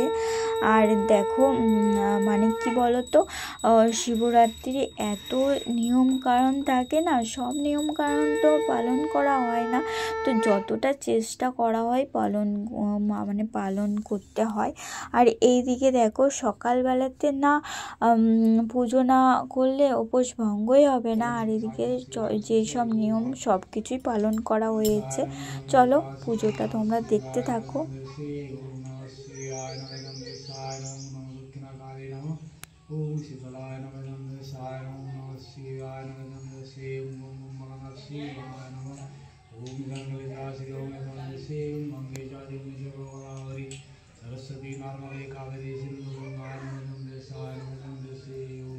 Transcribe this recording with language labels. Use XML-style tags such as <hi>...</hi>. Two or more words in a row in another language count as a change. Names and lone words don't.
<bn>আর দেখো মানে কি বলো তো, শিবরাত্রি এত নিয়ম কারণ থাকে না, সব নিয়ম কারণ তো পালন করা হয় না, তো যতটা চেষ্টা করা হয় মানে পালন করতে হয়। আর এই দিকে দেখো সকালবেলাতে না পুজো না করলে উপোস ভঙ্গই হবে না। আর এদিকে যেসব নিয়ম সব কিছুই পালন করা হয়েছে। চলো পুজোটা তোমরা দেখতে থাকো।</bn> <sa>ओम शीतलाय नमः नमः शिवाय नमः शिवाय नमः शिवाय नमः शिवाय नमः ओम गंगेशासि ओम नमः शिवाय मंगेशासि ओम शिवगौरी सरस्वती नर्मदे कावेरी सिंधु गंगा नमः शिवाय नमः शिवाय ओम</sa>